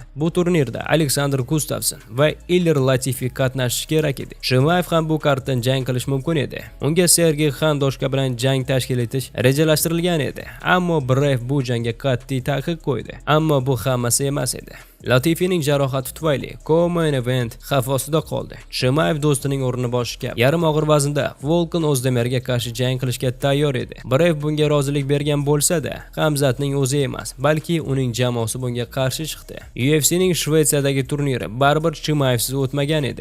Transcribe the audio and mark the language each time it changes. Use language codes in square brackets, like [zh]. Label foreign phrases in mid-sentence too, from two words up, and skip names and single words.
[uz] Bu turnirda Alexander Gustafsson va Ilir Latifi qatnashishi kerak edi. Chimaev ham bu kartdan jang qilish mumkin edi. Unga Sergey Khandoshka bilan jang tashkil etish rejalashtirilgan edi. Ammo Brave bu jangga qat'iy taqiq qo'ydi. Ammo bu hammasi emas edi. Latifining jarohati tufayli [en] co-main event [uz] xavf ostida qoldi. Chimaev do'stining o'rnini bosishga yarim og'ir vaznda Volkan Ozdemerga qarshi jang qilishga tayyor edi. Brave bunga rozilik bergan bo'lsa-da, Hamzatning o'zi emas, balki uning jamoasi bunga qarshi chiqdi. UFCning Shvetsiyadagi turniri baribir Chimaevsiz o'tmagan edi.